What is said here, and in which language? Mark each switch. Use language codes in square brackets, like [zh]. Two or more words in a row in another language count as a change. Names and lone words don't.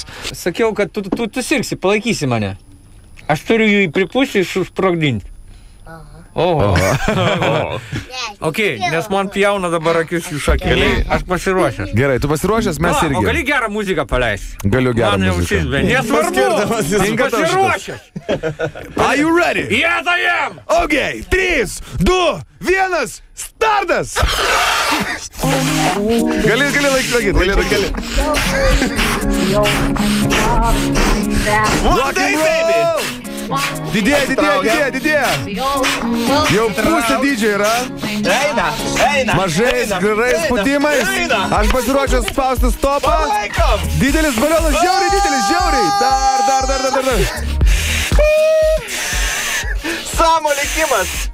[lt] Sakiau, kad tu sirgsi, palaikysi mane. Aš turiu jų pripūsti ir susprogdinti. Oho. Ok, nes man pjauna dabar akis jų šakeliai. Aš pasiruošęs. Gerai, tu pasiruošęs, mes irgi. O gali gerą muziką paleisti? Galiu gerą muziką. Nesvarbu, pasiruošęs. [en] Are you ready? Yes, I am! [lt] Ok, 3, 2, 1, startas! Gali laikyti. [en] One day, baby! [lt] Didėja. Jau pusė dydžio yra. Eina. Mažais, gerais putimais. Aš pasiruošęs spausti stopą. Didelis balionas, žiauriai. Dar. Samo likimas.